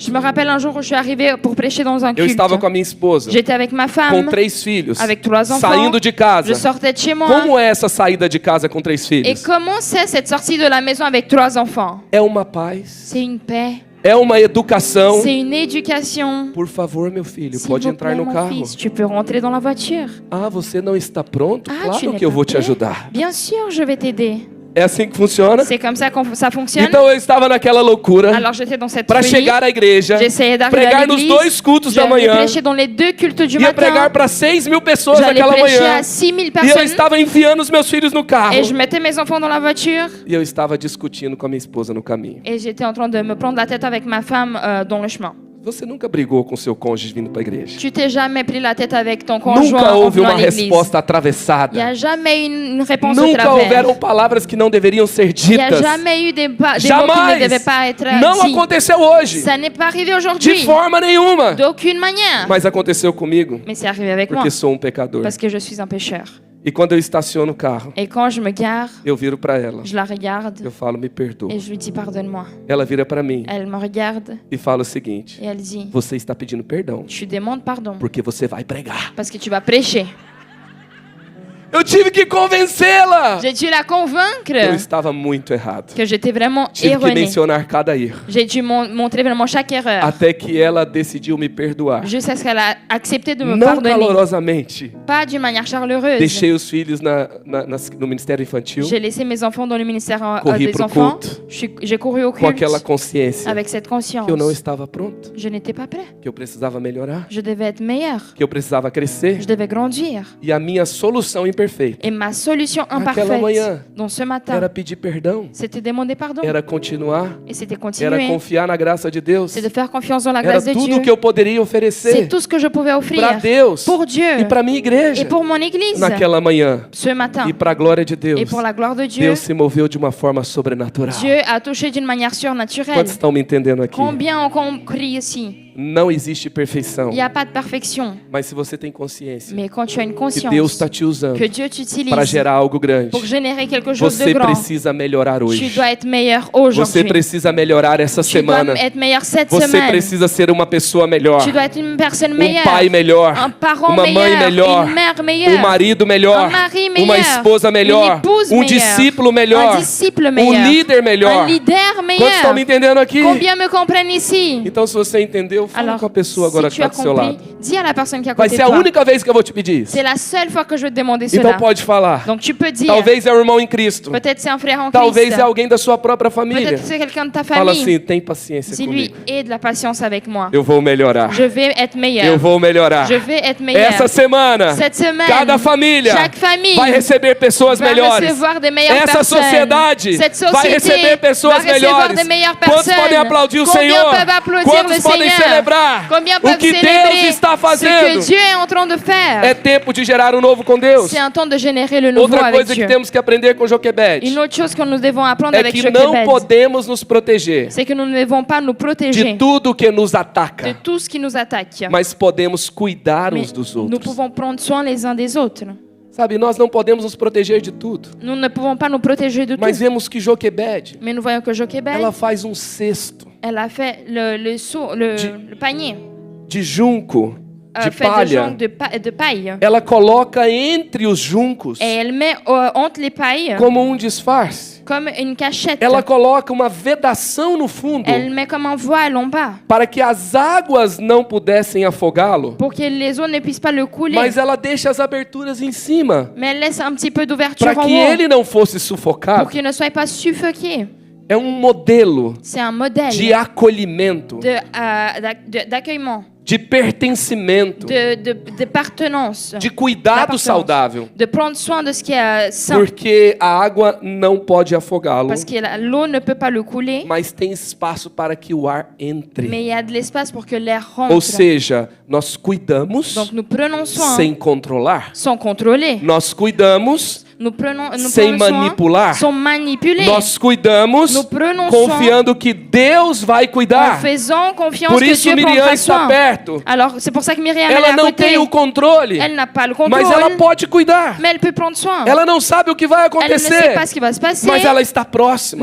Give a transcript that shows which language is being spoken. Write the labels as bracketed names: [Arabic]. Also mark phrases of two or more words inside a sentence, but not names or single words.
[French] Je me rappelle un jour où je suis arrivée pour prêcher dans un [Portuguese] Eu [French] culte. [Portuguese] estava com a minha esposa, [French] J'étais avec ma [Portuguese] com [French] femme, [Portuguese] 3 filhos, [French] avec 3 enfants. [Portuguese] saindo de [French] Je [Portuguese] casa. [French] sortais de chez moi. [Portuguese] Como é essa saída de casa com 3 [French] Et [Portuguese] filhos? [French] comment c'est cette sortie de la maison avec 3 enfants? [Portuguese] É uma paz, [French] C'est une paix, [Portuguese] é uma educação. [French] c'est une éducation. [Portuguese] Por favor, meu filho, [French] S'il [Portuguese] pode [French] vous [Portuguese] entrar [French] plaît, [Portuguese] no [French] mon [Portuguese] carro. [French] fils, tu peux rentrer dans la voiture. [Portuguese] Ah, você não está pronto? [French] Ah, tu [Portuguese] Claro [French] n'es [Portuguese] que eu [French] pas [Portuguese] vou te [French] prêt? [Portuguese] ajudar. [French] Bien sûr, je vais t'aider. [Portuguese] É assim que funciona? [French] C'est comme ça que ça fonctionne. [Portuguese] Então eu estava naquela loucura [French] Alors j'étais dans cette [Portuguese] para [French] folie. [Portuguese] chegar à igreja, [French] J'essayais d'arriver à [Portuguese] pregar nos [French] l'église. [Portuguese] 2 cultos da [French] J'allais [Portuguese] manhã, [French] prêcher dans les 2 cultes du [Portuguese] ia pregar [French] matin. [Portuguese] para 6.000 pessoas [French] J'allais [Portuguese] naquela [French] prêcher [Portuguese] manhã. [French] à 6000 [Portuguese] E eu [French] personnes. [Portuguese] estava enfiando os meus filhos no carro. [French] Et je mettais mes enfants dans la voiture. [Portuguese] E eu estava discutindo com a minha esposa no caminho. [French] Et j'étais en train de me prendre la tête avec ma femme dans le chemin. [Portuguese] Você nunca brigou com seu cônjuge vindo para a igreja? [French] Tu t'es jamais pris la tête avec ton conjoint [Portuguese] Nunca [French] en [Portuguese] houve [French] venant [Portuguese] uma [French] à l'église. [Portuguese] resposta [French] Il n'y [Portuguese] atravessada. [French] a jamais une réponse de [Portuguese] Nunca [French] travers. [Portuguese] houveram palavras que não deveriam ser [French] Il n'y a [Portuguese] ditas. [French] jamais eu des mots qui ne [Portuguese] Jamais. [French] devaient pas être [Portuguese] Não [French] dits. [Portuguese] aconteceu hoje. [French] Ça n'est pas arrivé [Portuguese] De [French] aujourd'hui. [Portuguese] forma nenhuma. [French] D'aucune manière. [Portuguese] Mas aconteceu comigo [French] Mais c'est arrivé avec moi. [Portuguese] porque sou um pecador. [French] Parce que je suis un pécheur. [Portuguese] E quando eu estaciono o carro, [French] Et quand je me gare, [Portuguese] eu viro para ela. [French] je la regarde [Portuguese] Eu falo, me perdoa. [French] et je lui dis pardonne-moi. [Portuguese] Ela vira para mim [French] Elle me regarde [Portuguese] e fala o seguinte: [French] et elle dit [Portuguese] você está pedindo perdão [French] tu demandes pardon [Portuguese] porque você vai pregar. [French] parce que tu vas prêcher. [Portuguese] Eu tive que convencê-la. [French] J'ai dû la [Portuguese] Eu [French] convaincre [Portuguese] estava muito errado. [French] que j'étais vraiment [Portuguese] Tive que [French] erronée. [Portuguese] mencionar cada erro. [French] J'ai dû montrer vraiment chaque erreur. [Portuguese] Até que ela decidiu me perdoar. [French] Jusqu'à ce qu'elle a accepté de me [Portuguese] Não [French] pardonner. [Portuguese] calorosamente. [French] Pas d'une manière chaleureuse. [Portuguese] Deixei os filhos no ministério infantil [French] J'ai laissé mes enfants dans le ministère [Portuguese] Corri [French] des [Portuguese] pro [French] enfants. [Portuguese] culto. [French] J'ai couru au [Portuguese] com [French] culte [Portuguese] aquela consciência [French] avec cette conscience. [Portuguese] que eu não estava pronto, [French] Je n'étais pas prêt. [Portuguese] que eu precisava melhorar, [French] Je devais être meilleur. [Portuguese] que eu precisava crescer. [French] Je devais grandir. [Portuguese] E a minha solução imperfeita [French] Et ma solution [Portuguese] Naquela manhã, [French] imparfaite dans ce matin, [Portuguese] era pedir perdão, [French] c'était demander pardon. [Portuguese] era continuar, [French] Et c'était [Portuguese] era [French] continuer. [Portuguese] confiar na graça de Deus. [French] C'est de faire confiance dans la [Portuguese] Era [French] grâce de [Portuguese] tudo [French] Dieu. [Portuguese] que eu poderia [French] C'est [Portuguese] oferecer [French] tout ce que je pouvais [Portuguese] para [French] offrir [Portuguese] Deus [French] pour Dieu [Portuguese] e para minha igreja [French] et pour mon église [Portuguese] naquela manhã. [French] ce matin. [Portuguese] E para a glória de [French] Et [Portuguese] Deus, [French] pour la gloire de Dieu, [Portuguese] Deus se moveu de uma forma sobrenatural. [French] Dieu a touché d'une manière surnaturelle. [Portuguese] Quantos estão me entendendo aqui? [French] Combien ont compris ici? [Portuguese] Não existe perfeição. [French] Il n'y a pas de perfection. [Portuguese] Mas se você tem consciência [French] Mais quand tu as une [Portuguese] que [French] conscience [Portuguese] Deus está te usando [French] que Dieu t'utilise [Portuguese] para gerar algo grande, [French] pour générer quelque chose de [Portuguese] você [French] grand, [Portuguese] precisa melhorar [French] tu [Portuguese] hoje. [French] dois être meilleur [Portuguese] Você [French] aujourd'hui. [Portuguese] precisa melhorar essa [French] Tu dois [Portuguese] semana. [French] être meilleur cette [Portuguese] Você [French] semaine. [Portuguese] precisa ser uma pessoa melhor. [French] Tu dois être une personne [Portuguese] Um [French] meilleure. [Portuguese] pai melhor. [French] Un parent [Portuguese] Uma mãe [French] meilleur. [Portuguese] melhor. [French] Une mère meilleure. [Portuguese] Um marido melhor. [French] Un mari [Portuguese] Uma [French] meilleur. [Portuguese] esposa melhor. [French] Une épouse [Portuguese] Um [French] meilleure. [Portuguese] discípulo [French] Un [Portuguese] melhor. [French] disciple [Portuguese] Um [French] meilleur. [Portuguese] líder melhor. [French] Un leader [Portuguese] Quantos estão me [French] meilleur. [Portuguese] entendendo aqui? [French] Combien me comprennent ici? [Portuguese] Então, se você entendeu, fala [French] Alors, [Portuguese] com a pessoa agora [French] si [Portuguese] que [French] tu [Portuguese] está [French] as [Portuguese] do seu [French] compris, [Portuguese] lado. [French] dis à la personne qui est à [Portuguese] Vai [French] côté [Portuguese] ser [French] de [Portuguese] a [French] toi. [Portuguese] única vez que eu vou te pedir isso. [French] C'est la seule fois que je vais te demander [Portuguese] Então [French] cela. [Portuguese] pode falar. [French] Donc tu peux dire, [Portuguese] Talvez é um irmão em Cristo. [French] peut-être c'est un frère en [Portuguese] Talvez [French] Christ. [Portuguese] é alguém da sua própria família. [French] Peut-être c'est quelqu'un de ta [Portuguese] Fala [French] famille. [Portuguese] assim, tem paciência [French] Dis-lui, [Portuguese] comigo. [French] aie de la patience avec moi. [Portuguese] Eu vou melhorar. [French] Je vais être meilleur. [Portuguese] Eu vou melhorar. [French] Je vais être meilleur. [Portuguese] Essa semana, [French] Cette semaine, [Portuguese] cada família [French] chaque famille [Portuguese] vai receber pessoas [French] va [Portuguese] melhores. [French] recevoir des meilleures [Portuguese] Essa [French] personnes. [Portuguese] sociedade [French] Cette société [Portuguese] vai receber pessoas [French] va recevoir [Portuguese] melhores. [French] des meilleures [Portuguese] Quantos [French] personnes. [Portuguese] podem aplaudir o [French] Combien [Portuguese] Senhor? [French] peuvent applaudir [Portuguese] Quantos [French] le [Portuguese] podem [French] Seigneur? [Portuguese] celebrar [French] Combien [Portuguese] o [French] peuvent [Portuguese] que [French] célébrer [Portuguese] Deus está [French] ce que [Portuguese] fazendo? [French] Dieu est en train de faire? [Portuguese] É tempo de gerar um novo com Deus. [French] C'est un temps de générer le nouveau [Portuguese] Outra [French] avec [Portuguese] coisa que [French] Dieu. [Portuguese] temos que aprender com Joquebed [French] Une autre chose que nous devons apprendre [Portuguese] é [French] avec [Portuguese] que não [French] Joquebed, [Portuguese] podemos nos proteger [French] c'est que nous ne devons pas nous [Portuguese] de [French] protéger [Portuguese] tudo que nos [French] de [Portuguese] ataca, [French] tout ce qui nous attaque. [Portuguese] mas podemos cuidar [French] Mais [Portuguese] uns dos [French] nous [Portuguese] outros. [French] pouvons prendre soin les uns des autres. [Portuguese] Sabe, nós não podemos nos proteger de tudo, [French] Nous ne pouvons pas nous protéger de [Portuguese] mas [French] tout. [Portuguese] vemos que Joquebed, [French] Mais nous voyons que Joquebed, [Portuguese] ela faz um cesto [French] elle a fait le seau, le panier, [Portuguese] de junco, de [French] fait de [Portuguese] palha. [French] jonc de paille. [Portuguese] Ela coloca entre os juncos [French] Et elle met entre les pailles [Portuguese] como um disfarce. [French] comme une cachette. [Portuguese] Ela coloca uma vedação no fundo [French] Elle met comme un voile en bas [Portuguese] para que as águas não pudessem afogá-lo, [French] pour que les eaux ne puissent pas le couler. [Portuguese] mas ela deixa as aberturas em cima [French] Mais elle laisse un petit peu d'ouverture [Portuguese] para [French] en [Portuguese] que [French] haut [Portuguese] ele não fosse [French] pour [Portuguese] sufocado. [French] qu'il ne soit pas suffoqué. [Portuguese] É um modelo [French] C'est un modèle [Portuguese] de acolhimento, [French] d'accueillement, [Portuguese] de pertencimento, [French] d'appartenance, [Portuguese] de cuidado [French] d'appartenance, [Portuguese] saudável, [French] de prendre soin de ce qui est sain. [Portuguese] porque a água não pode afogá-lo, [French] Parce que l'eau ne peut pas le couler, [Portuguese] mas tem espaço para que o ar entre. [French] mais il y a de l'espace pour que l'air [Portuguese] Ou [French] rentre. [Portuguese] seja, nós cuidamos [French] Donc nous prenons soin [Portuguese] sem controlar. [French] sans contrôler. [Portuguese] Nós cuidamos [French] Nous prenons [Portuguese] sem [French] soin [Portuguese] manipular. [French] sans manipuler. [Portuguese] Nós cuidamos [French] Nous prenons [Portuguese] confiando que Deus vai [French] En [Portuguese] cuidar. [French] faisant confiance [Portuguese] Por [French] que [Portuguese] isso [French] Dieu [Portuguese] Miriam [French] prendra [Portuguese] está [French] soin. [Portuguese] perto. [French] Alors c'est pour ça que Myriam elle [Portuguese] Ela [French] est à [Portuguese] não [French] côté. [Portuguese] tem o controle, [French] Elle n'a pas le [Portuguese] mas ela [French] contrôle, [Portuguese] pode cuidar. [French] mais elle peut prendre soin. [Portuguese] Ela não sabe o que vai [French] Elle ne sait [Portuguese] acontecer, [French] pas ce qui va se passer, [Portuguese] mas ela está próxima.